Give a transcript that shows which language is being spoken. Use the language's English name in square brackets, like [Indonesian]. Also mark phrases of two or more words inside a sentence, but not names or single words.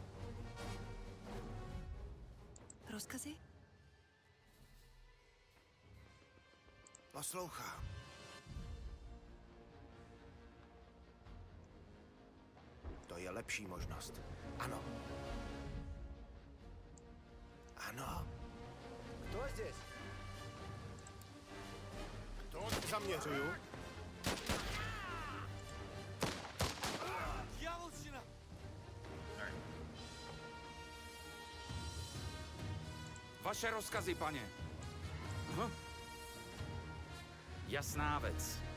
[Czech] Rozkazy? Poslouchám. To je lepší možnost. Ano. Ano. [Russian] Кто здесь? [Czech] To zaměřuju. [Russian] Дьяволщина! [Czech] Vaše rozkazy, pane. [Slovak] Aha. Jasná vec.